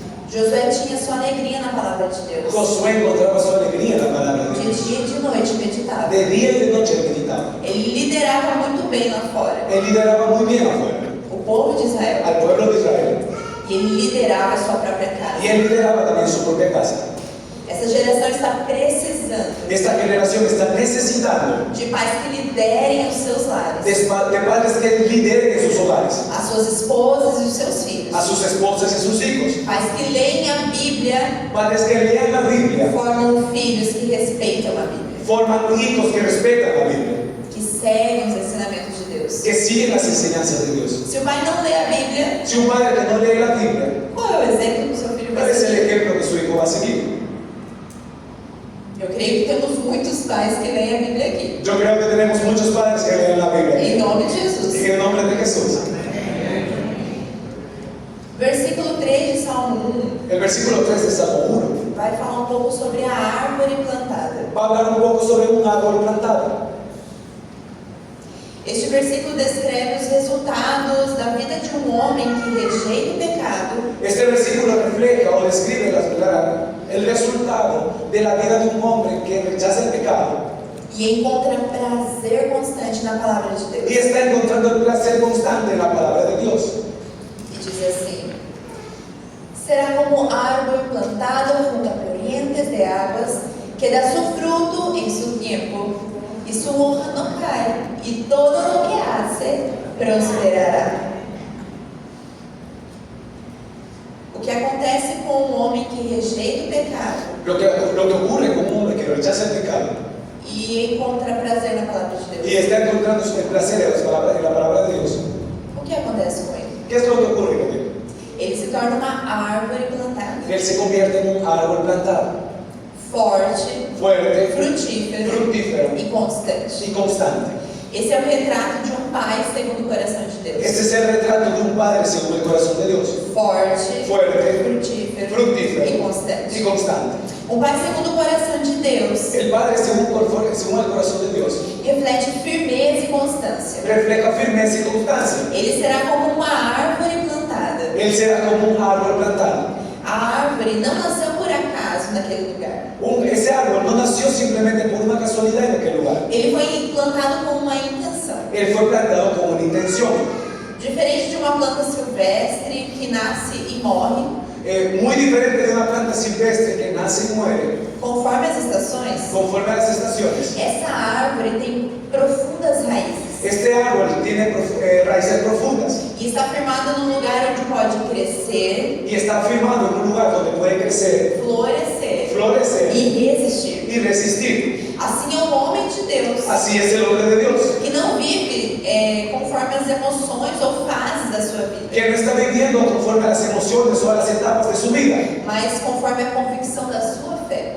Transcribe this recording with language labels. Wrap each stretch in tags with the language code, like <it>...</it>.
<pt>Josué tinha sua alegria na palavra de Deus.</pt> <es>Josué encontraba su alegría en la palabra de</es> <pt>De</pt> <es>Dios.</es> <pt>dia e de noite meditava.</pt> <es>De día y de noche él meditaba.</es> <pt>Ele liderava muito bem lá fora</pt> <es>Él lideraba muy bien afuera,</es> <pt>o povo de Israel.</pt> <es>al pueblo de Israel.</es> <pt>E ele liderava a sua própria</pt> <es>Y</es> <pt>casa.</pt> <es>él lideraba también su propia casa.</es> <pt>Essa geração está precisando</pt> <es>Esta generación está necesitando</es> <pt>de pais que liderem os seus lares,</pt> <es>de padres que lideren en sus hogares,</es> <pt>as suas esposas e os seus filhos.</pt> <es>a sus esposas y sus hijos.</es> <pt>Pais que leem a Bíblia,</pt> <es>Padres que lean la Biblia,</es> <pt>formam filhos que respeitam a Bíblia,</pt> <es>forman hijos que respetan la Biblia,</es> <pt>que seguem os ensinamentos de Deus.</pt> <es>que siguen las enseñanzas de Dios.</es> <pt>Se o pai não lê a Bíblia,</pt> <es>Si un padre que no lee la Biblia,</es> <pt>qual é o exemplo que o seu filho</pt> <es>¿cuál</es> <pt>vai</pt> <es>es el</es> <pt>seguir?</pt> <es>ejemplo que su hijo va a seguir?</es> <pt>Eu creio que temos muitos pais que leem a Bíblia aqui.</pt> <es>Yo creo que tenemos muchos padres que leen la Biblia.</es> <pt>Em nome de Jesus.</pt> <es>En el nombre de Jesús.</es> <pt>Versículo 3 de Salmo 1</pt> <es>El versículo 3 de Salmo 1</es> <pt>vai falar um pouco sobre a árvore plantada.</pt> <es>va a hablar un poco sobre un árbol plantado.</es> <pt>Este versículo descreve os resultados da vida de um homem que rejeita o pecado</pt> <es>Este versículo refleja o describe el resultado de la vida de un hombre que rechaza el pecado</es> <pt>e encontra prazer constante na palavra de Deus.</pt> <es>y está encontrando el placer constante en la palabra de Dios.</es> <pt>E diz assim:</pt> <es>será como árbol plantado junto a corrientes de aguas, que dá su fruto en su tiempo, y su hoja no cae, y todo lo que hace prosperará.</es> <pt>O que acontece com um homem que rejeita o pecado</pt> <es>Lo que ocurre con un hombre que rechaza el pecado</es> <pt>e encontra prazer na palavra de Deus,</pt> <es>y está encontrando el placer en la palabra de Dios,</es> <pt>o que acontece com ele?</pt> <es>¿qué es lo que ocurre con él?</es> <pt>Ele se torna uma árvore plantada,</pt> <es>Él se convierte en un árbol plantado,</es> <pt>forte,</pt> <es>fuerte,</es> <pt>frutífero</pt> <es>fructífero</es> <pt>e constante.</pt> <es>y constante.</es> <pt>Esse é o retrato de um pai segundo o coração de Deus.</pt> <es>Este es el retrato de un padre según el corazón de Dios,</es> <pt>Forte,</pt> <es>fuerte,</es> <pt>frutífero</pt> <es>fructífero</es> <pt>e constante.</pt> <es>y constante.</es> <pt>Um pai segundo o coração de Deus</pt> <es>El padre según el corazón de Dios</es> <pt>reflete firmeza e constância.</pt> <es>refleja firmeza y constancia.</es> <pt>Ele será como uma árvore plantada.</pt> <es>Él será como un árbol plantado.</es> <pt>A árvore não nasceu por acaso naquele lugar.</pt> <es>Ese árbol no nació simplemente por una casualidad en aquel lugar.</es> <pt>Ele foi plantado com uma intenção.</pt> <es>Él fue plantado con una intención.</es> <pt>Diferente de uma planta silvestre que nasce e morre,</pt> <es>Muy diferente de una planta silvestre que nace y muere</es> <pt>conforme as estações,</pt> <es>conforme a las estaciones.</es> <pt>essa árvore tem profundas raízes.</pt> <es>Este árbol tiene raíces profundas</es> <pt>E está firmado num lugar onde pode crescer,</pt> <es>y está firmado en un lugar donde puede crecer,</es> <pt>florescer</pt> <es>florecer</es> <pt>e resistir.</pt> <es>y resistir.</es> <pt>Assim é o homem de Deus,</pt> <es>Así es el hombre de Dios,</es> <pt>que não vive conforme as emoções ou fases da sua vida,</pt> <es>que no está viviendo conforme a las emociones o a las etapas de su vida,</es> <pt>mas conforme a convicção da sua fé.</pt>